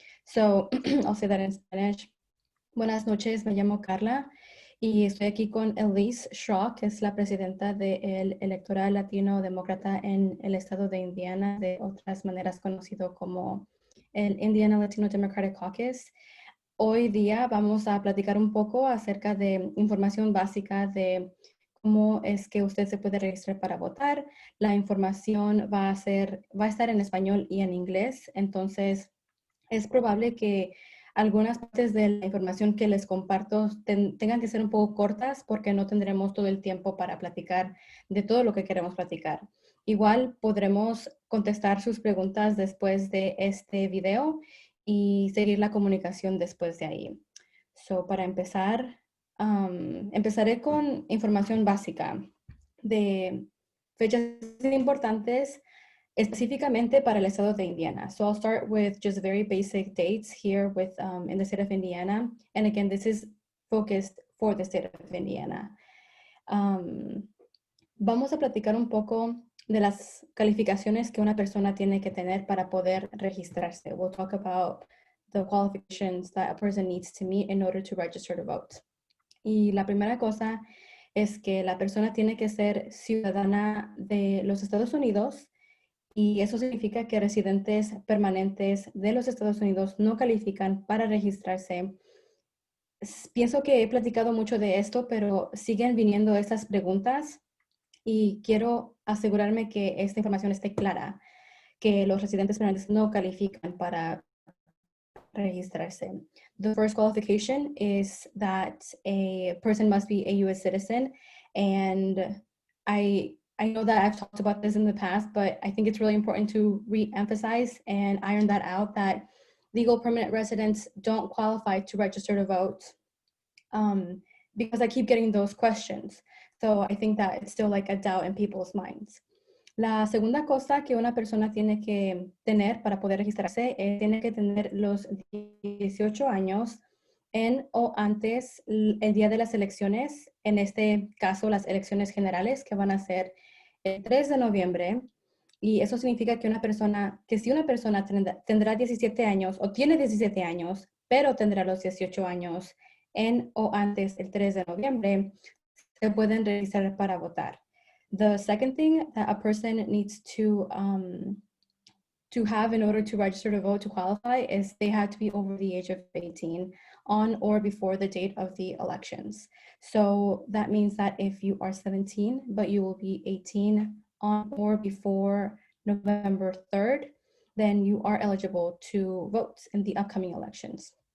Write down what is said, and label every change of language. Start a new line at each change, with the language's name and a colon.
English: So I'll say that in Spanish.
Spanish: Buenas noches, me llamo Carla y estoy aquí con Elise Shaw, que es la presidenta del Electoral Latino Demócrata en el estado de Indiana, de otras maneras conocido como el Indiana Latino Democratic Caucus. Hoy día vamos a platicar un poco acerca de información básica de cómo es que usted se puede registrar para votar. La información va a estar en español y en inglés, entonces es probable que algunas partes de la información que les comparto tengan que ser un poco cortas porque no tendremos todo el tiempo para platicar de todo lo que queremos platicar. Igual podremos contestar sus preguntas después de este video y seguir la comunicación después de ahí. So, para empezar, empezaré con información básica de fechas importantes específicamente para el estado de Indiana.
English: So I'll start with just very basic dates here with in the state of Indiana. And again, this is focused for the state of Indiana.
Spanish: Vamos a platicar un poco de las calificaciones que una persona tiene que tener para poder registrarse.
English: We'll talk about the qualifications that a person needs to meet in order to register to vote.
Spanish: Y la primera cosa es que la persona tiene que ser ciudadana de los Estados Unidos y eso significa que residentes permanentes de los Estados Unidos no califican para registrarse. Pienso que he platicado mucho de esto, pero siguen viniendo estas preguntas y quiero asegurarme que esta información esté clara, que los residentes permanentes no califican para registrarse.
English: The first qualification is that a person must be a U.S. citizen, and I know that I've talked about this in the past, but I think it's really important to re-emphasize and iron that out, that legal permanent residents don't qualify to register to vote because I keep getting those questions. So I think that it's still like a doubt in people's minds.
Spanish: La segunda cosa que una persona tiene que tener para poder registrarse es tiene que tener los 18 años en o antes el día de las elecciones, en este caso las elecciones generales que van a ser el 3 de noviembre. Y eso significa que si una persona tendrá 17 años o tiene 17 años, pero tendrá los 18 años en o antes el 3 de noviembre, se pueden registrar para votar.
English: The second thing that a person needs to have in order to register to vote to qualify is they have to be over the age of 18 on or before the date of the elections. So that means that if you are 17, but you will be 18 on or before November 3rd, then you are eligible to vote in the upcoming elections.